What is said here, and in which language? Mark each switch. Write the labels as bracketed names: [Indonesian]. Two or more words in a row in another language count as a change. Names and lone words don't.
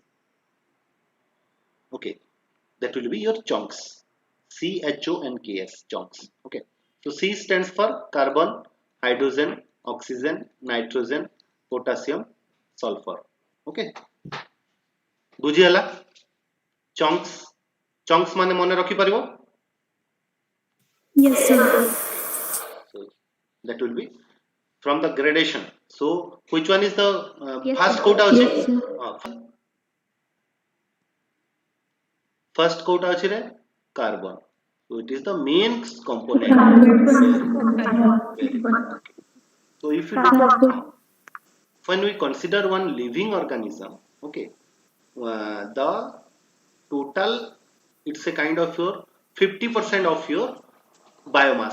[English] Okay, that will be your chunks. CHONKS, chunks. Okay, so C stands for carbon, hydrogen, oxygen, nitrogen, potassium, sulfur. [Odia] Okay, ବୁଝିହେଲା? chunks. chunks ମାନେ ମନେ ରଖିପାରିବ? [English] Yes, sir. So that will be from the gradation. So which one is the Yes, first sir. [Odia] କୋଉଟା ଅଛି? [English] Yes, sir. [Odia] First କୋଉଟା ଅଛି ରେ? [English] Carbon. So it is the main component. Carbon. Very good. Okay. So if you look, Carbon. when we consider one living organism, okay, the total, it's a kind of your 50% of your biomass.